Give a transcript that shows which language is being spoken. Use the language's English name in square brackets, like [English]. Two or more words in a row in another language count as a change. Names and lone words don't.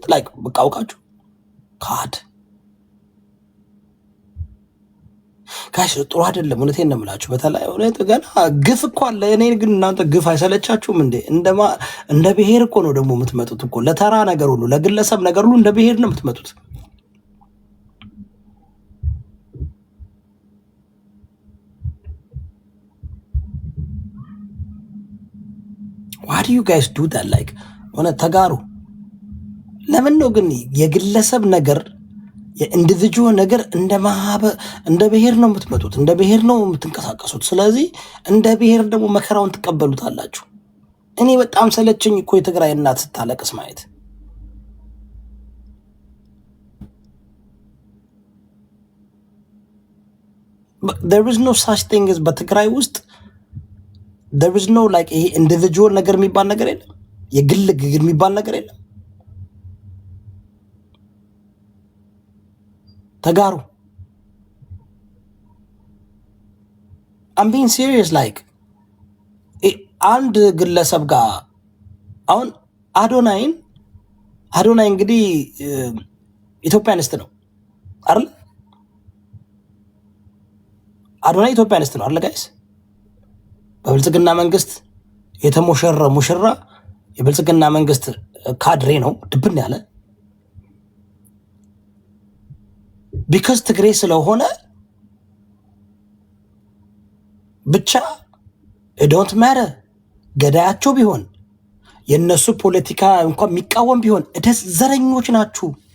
[Amharic] ላይ በቃ አውቃችሁ ካድ ጋሽ ጥሩ አይደለም። እውነቴን ነው የምላችሁ። በተለይ እውነት ገና ግፍ እኮ አለ። እኔ ግን እናንተ ግፍ አይሰለቻችሁም እንዴ? እንደ ብሔር እኮ ነው ደግሞ የምትመጡት እኮ ለተራ ነገር ሁሉ፣ ለግለሰብ ነገር ሁሉ እንደ ብሔር ነው የምትመጡት። [English] why do you guys do that? [Amharic] like ሆነ ተጋሩ። ለምን ነው ግን የግለሰብ ነገር የኢንዲቪጁዋል ነገር እንደ ብሔር ነው የምትመጡት፣ እንደ ብሔር ነው የምትንቀሳቀሱት። ስለዚህ እንደ ብሔር ደግሞ መከራውን ትቀበሉታላችሁ። እኔ በጣም ሰለቸኝ እኮ የትግራይ እናት ስታለቅስ ማየት። [English] there is no such thing as [Amharic] በትግራይ ውስጥ [English] there is no like [Amharic] ይሄ ኢንዲቪጁዋል ነገር የሚባል ነገር የለም። የግል ግግር የሚባል ነገር የለም። ተጋሩ [English] I'm being serious like [Amharic] አንድ ግለሰብ ጋር አሁን አዶናይ እንግዲህ ኢትዮጵያኒስት ነው አይደል? አዶናይ ኢትዮጵያኒስት ነው አይደል ጋይስ? በብልጽግና መንግስት የተሞሸረ ሙሽራ የብልጽግና መንግስት ካድሬ ነው፣ ድብን ያለ ቢካዝ ትግሬ ስለሆነ ብቻ [English] don't matter። [Amharic] ገዳያቸው ቢሆን የነሱ ፖለቲካ እንኳን የሚቃወም ቢሆን እደስ ዘረኞች ናችሁ።